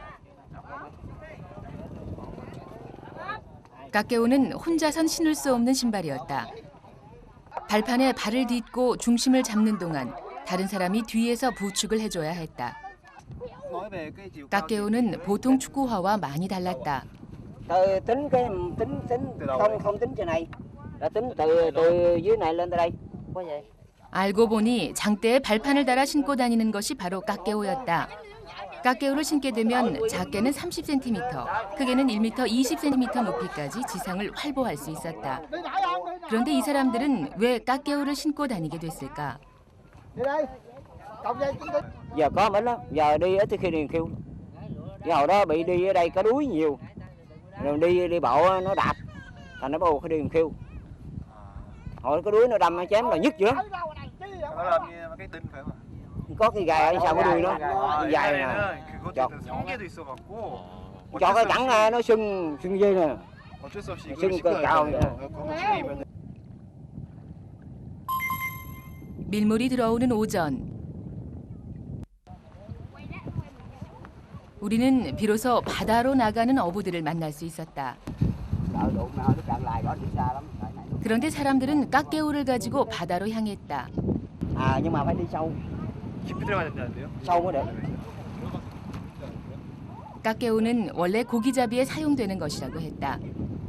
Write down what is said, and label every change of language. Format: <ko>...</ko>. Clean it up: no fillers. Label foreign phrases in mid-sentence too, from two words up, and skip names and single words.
<ko>까깨오는 혼자선 신을 수 없는 신발이었다. 발판에 발을 딛고 중심을 잡는 동안 다른 사람이 뒤에서 부축을 해줘야 했다. 까깨오는 보통 축구화와 많이 달랐다.</ko> <vi>tính không tính trên này là tính từ dưới này lên tới đây có vậy.</vi> <ko>알고 보니 장대에 발판을 달아 신고 다니는 것이 바로 까깨오였다. 까깨오를 신게 되면 작게는 30cm, 크게는 1m 20cm 높이까지 지상을 활보할 수 있었다. 그런데 이 사람들은 왜 까깨오를 신고 다니게 됐을까?</ko> <vi>Giờ có ít lắm, giờ đi ít khi liền kêu. Giờ hồi đó bị đi ở đây có đuối nhiều. Rồi đi bộ nó đạp, thành nó bắt buộc phải đi kêu. Hồi có đuối nó đâm nó chém là nhức dữ lắm. Nó làm như cái đinh phải không? Có cái gài ở sau cái đuôi nó dài nè. Chọt. Chọt cái cẳng ra nó sưng dây nè. Sưng cao nè.</vi> <ko>밀물이 들어오는 오전. 우리는 비로소 바다로 나가는 어부들을 만날 수 있었다. 그런데 사람들은 까깨오를 가지고 바다로 향했다. 아,</ko> <vi>nhưng mà phải đi sâu.</vi> <ko>깊이 들어가야 된다는데요?</ko> <vi>Sâu mới được.</vi> <ko>까깨오는 원래 고기잡이에 사용되는 것이라고 했다.</ko>